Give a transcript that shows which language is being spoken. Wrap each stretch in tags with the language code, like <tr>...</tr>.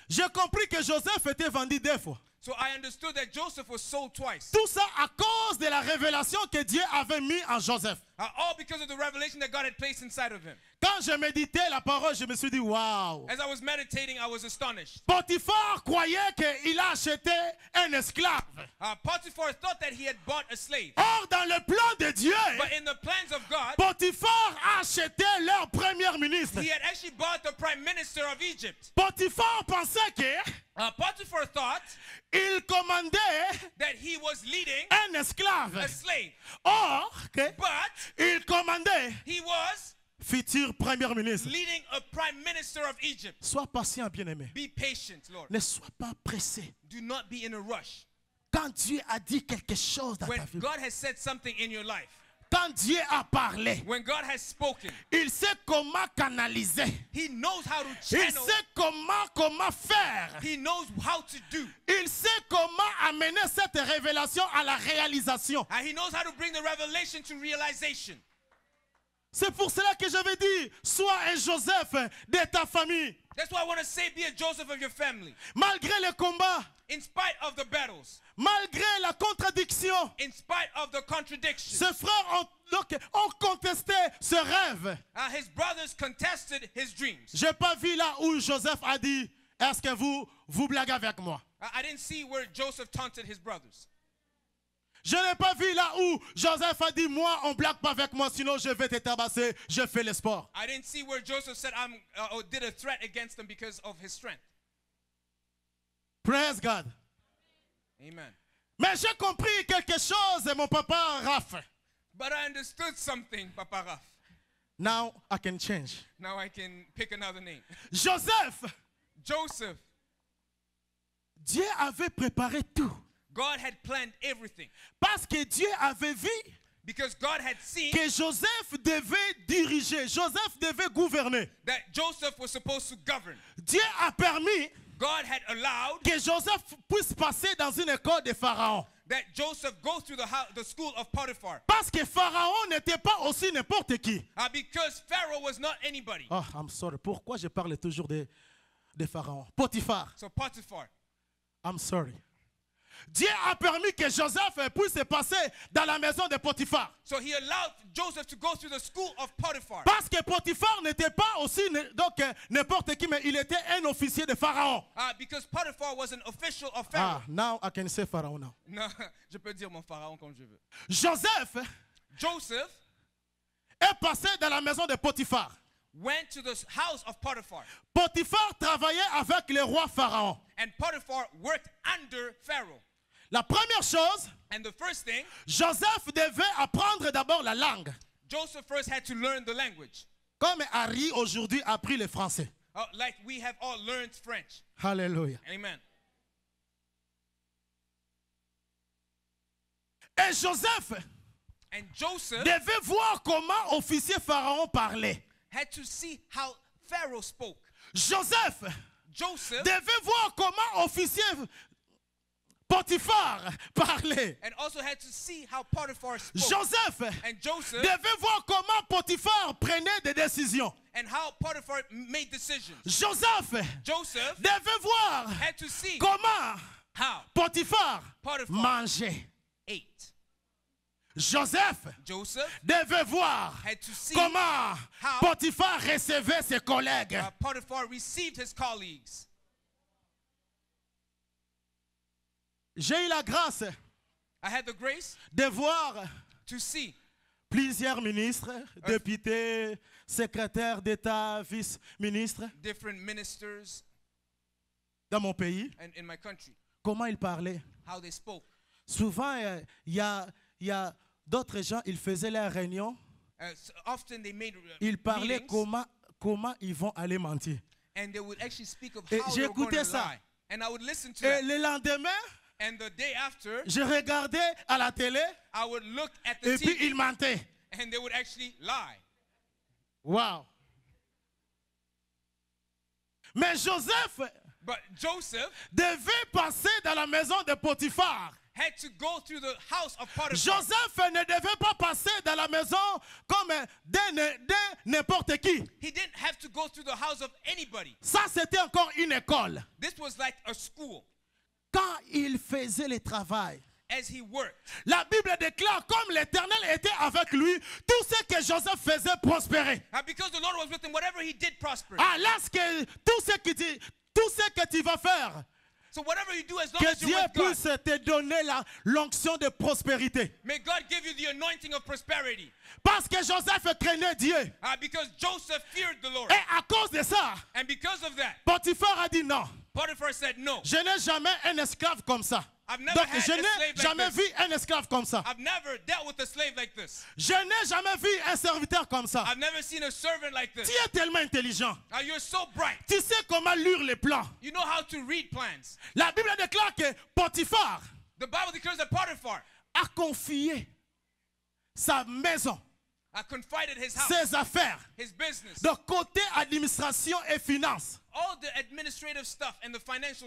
<fr>J'ai compris que Joseph était vendu 2 fois.</fr> <en>So I understood that Joseph was sold twice.</en> <fr>Tout ça à cause de la révélation que Dieu avait mis en Joseph.</fr> <en>All because of the revelation that God had placed inside of him.</en> <fr>Quand je méditais la parole, je me suis dit, waouh.</fr> <en>As I was meditating, I was astonished.</en> <fr>Potiphar croyait qu'il a acheté un esclave.</fr> <en>Potiphar thought that he had bought a slave.</en> <fr>Or, dans le plan de Dieu,</fr> <en>But in the plans of God,</en> <fr>Potiphar a acheté leur premier ministre.</fr> <en>he had actually bought the prime minister of Egypt.</en> <fr>Potiphar pensait que</fr> <en>Potiphar thought</en> <fr>il commandait</fr> <en>that he was leading</en> <fr>un esclave.</fr> <en>a slave.</en> <fr>Or,</fr> <en>But</en> <fr>il commandait</fr> <en>he was</en> <fr>futur premier ministre.</fr> <en>leading a prime minister of Egypt.</en> <fr>Sois patient, bien-aimé.</fr> <en>Be patient, Lord.</en> <fr>Ne sois pas pressé.</fr> <en>Do not be in a rush.</en> <fr>Quand Dieu a dit quelque chose dans</fr> <en>When</en> <fr>ta vie,</fr> <en>God has said something in your life,</en> <fr>quand Dieu a parlé,</fr> <en>when God has spoken,</en> <fr>il sait comment canaliser.</fr> <en>he knows how to</en> <fr>Il</fr> <en>channel.</en> <fr>sait comment faire.</fr> <en>He knows how to do.</en> <fr>Il sait comment amener cette révélation à la réalisation.</fr> <en>And he knows how to bring the revelation to realization.</en> <fr>C'est pour cela que j'avais dit, sois un Joseph de ta famille.</fr> <en>That's why I want to say, be a Joseph of your family.</en> <fr>Malgré les combats,</fr> <en>In spite of the battles,</en> <fr>malgré la contradiction,</fr> <en>in spite of the contradictions,</en> <fr>ses frères ont contesté ce rêve.</fr> <en>his brothers contested his dreams.</en> <fr>Je n'ai pas vu là où Joseph a dit, est-ce que vous blaguez avec moi?</fr> <en>I didn't see where Joseph taunted his brothers.</en> <fr>Je n'ai pas vu là où Joseph a dit, moi, on ne blague pas avec moi, sinon je vais te tabasser, je fais le sport.</fr> <en>I didn't see where Joseph said, or did a threat against them because of his strength. Praise God. Amen.</en> <fr>Mais j'ai compris quelque chose, mon papa Raph.</fr> <en>But I understood something, Papa Raf. Now I can change. Now I can pick another name.</en> <fr>Joseph,</fr> <en>Joseph,</en> <fr>Dieu avait préparé tout.</fr> <en>God had planned everything.</en> <fr>Parce que Dieu avait vu</fr> <en>Because God had seen</en> <fr>que Joseph devait diriger, Joseph devait gouverner.</fr> <en>that Joseph was supposed to govern.</en> <fr>Dieu a permis</fr> <en>God had allowed</en> <fr>que Joseph puisse passer dans une école de Pharaon.</fr> <en>that Joseph go through the school of Potiphar.</en> <fr>Parce que Pharaon n'était pas aussi n'importe qui.</fr> <en>Because Pharaoh was not anybody. Oh, I'm sorry.</en> <fr>Pourquoi je parle toujours de Pharaon? Potiphar.</fr> <en>So Potiphar. I'm sorry.</en> <fr>Dieu a permis que Joseph puisse passer dans la maison de Potiphar.</fr> <en>So he allowed Joseph to go through the school of Potiphar.</en> <fr>Parce que Potiphar n'était pas aussi n'importe qui, mais il était un officier de Pharaon.</fr> <en>Because Potiphar was an official of Pharaoh. Now I can say Pharaon now.</en> <fr>Non, je peux dire mon pharaon comme je veux. Joseph</fr> <en>Joseph</en> <fr>est passé dans la maison de Potiphar.</fr> <en>went to the house of Potiphar.</en> <fr>Potiphar travaillait avec le roi Pharaon.</fr> <en>And Potiphar worked under Pharaoh.</en> <fr>La première chose,</fr> <en>And the first thing,</en> <fr>Joseph devait apprendre d'abord la langue.</fr> <en>Joseph first had to learn the language.</en> <fr>Comme Harry aujourd'hui a appris le français.</fr> <en>Like we have all learned French.</en> <fr>Alléluia.</fr> <en>Amen.</en> <fr>Et Joseph</fr> <en>And Joseph</en> <fr>devait voir comment officier Pharaon parlait.</fr> <en>had to see how Pharaoh spoke.</en> <fr>Joseph</fr> <en>Joseph</en> <fr>devait voir comment officier Potiphar parlait.</fr> <en>and also had to see how Potiphar spoke.</en> <fr>Joseph</fr> <en>And Joseph</en> <fr>devait voir comment Potiphar prenait des décisions.</fr> <en>and how Potiphar made decisions.</en> <fr>Joseph</fr> <en>Joseph</en> <fr>devait voir</fr> <en>had to see</en> <fr>comment</fr> <en>how</en> <fr>Potiphar</fr> <en>Potiphar</en> <fr>mangeait.</fr> <en>ate.</en> <fr>Joseph</fr> <en>Joseph</en> <fr>devait voir</fr> <en>had to see</en> <fr>comment</fr> <en>how</en> <fr>Potiphar recevait ses collègues.</fr> <en>Potiphar received his colleagues.</en> <fr>J'ai eu la grâce</fr> <en>I had the grace</en> <fr>de voir</fr> <en>to see</en> <fr>plusieurs ministres, députés, secrétaires d'État, vice-ministres</fr> <en>different ministers</en> <fr>dans mon pays,</fr> <en>and in my country,</en> <fr>comment ils parlaient.</fr> <en>how they spoke.</en> <fr>Souvent, il y a d'autres gens, ils faisaient leurs réunions,</fr> <en>So often they made</en> <fr>ils parlaient</fr> <en>meetings,</en> <fr>comment ils vont aller mentir.</fr> <en>and they would actually speak of</en> <fr>Et</fr> <en>how they were going to</en> <fr>j'écoutais ça.</fr> <en>lie. And I would listen to</en> <fr>Et</fr> <en>that.</en> <fr>le lendemain,</fr> <en>And the day after,</en> <fr>je regardais à la télé</fr> <en>I would look at the</en> <fr>et puis</fr> <en>TV</en> <fr>ils mentaient.</fr> <en>and they would actually lie. Wow.</en> <fr>Mais Joseph</fr> <en>But Joseph</en> <fr>devait passer dans la maison de Potiphar.</fr> <en>had to go through the house of Potiphar.</en> <fr>Joseph ne devait pas passer dans la maison comme d'un n'importe qui.</fr> <en>He didn't have to go through the house of anybody.</en> <fr>Ça, c'était encore une école.</fr> <en>This was like a school.</en> <fr>Quand il faisait le travail,</fr> <en>As he worked,</en> <fr>la Bible déclare comme l'Éternel était avec lui, tout ce que Joseph faisait prospérer.</fr> <en>because the Lord was with him, whatever he did prospered.</en> <fr>Alors que tout ce que tu vas faire,</fr> <en>So whatever you do, as long</en> <fr>que</fr> <en>as you're</en> <fr>Dieu</fr> <en>with God,</en> <fr>puisse te donner l'onction de prospérité.</fr> <en>may God give you the anointing of prosperity.</en> <fr>Parce que Joseph craignait Dieu.</fr> <en>Because Joseph feared the Lord.</en> <fr>Et à cause de ça,</fr> <en>And because of that,</en> <fr>Potiphar a dit non.</fr> <en>Potiphar said, no,</en> <fr>Je n'ai jamais un esclave comme ça.</fr> <en>I've never</en> <fr>Donc</fr> <en>had</en> <fr>je</fr> <en>a</en> <fr>n'ai</fr> <en>slave like</en> <fr>jamais</fr> <en>this.</en> <fr>vu un esclave comme ça.</fr> <en>I've never dealt with a slave like this.</en> <fr>Je n'ai jamais vu un serviteur comme ça.</fr> <en>I've never seen a servant like this.</en> <fr>Tu es tellement intelligent.</fr> <en>You're so bright.</en> <fr>Tu sais comment lire les plans.</fr> <en>You know how to read plans.</en> <fr>La Bible déclare que Potiphar</fr> <en>The Bible declares that Potiphar</en> <fr>a confié sa maison,</fr> <en>confided his house,</en> <fr>ses affaires,</fr> <en>his business,</en> <fr>de côté administration et finance,</fr> <en>all the administrative stuff and the financial</en>